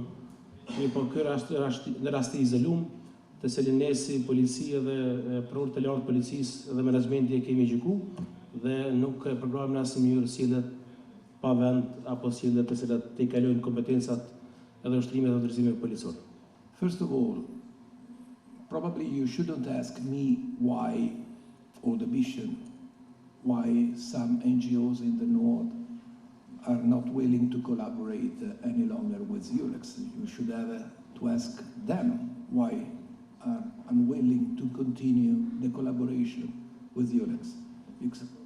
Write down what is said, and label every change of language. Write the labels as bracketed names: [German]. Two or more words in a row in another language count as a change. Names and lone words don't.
[Albanian] Po ky në rast të izolum, të cilin ne si polici dhe prokuror të lartë policisë dhe menaxhmenti e kemi gjyku dhe nuk përgrojmë në asnjë mënyrë sjelljet pa vend apo sjelljet të cilat të kalojnë kompetencat edhe ushtrimet dhe autorizimet policore. [English] First of all, probably you shouldn't ask me why, or the mission, why some NGOs in the north are not willing to collaborate any longer with EULEX. You should have to ask them why are unwilling to continue the collaboration with EULEX.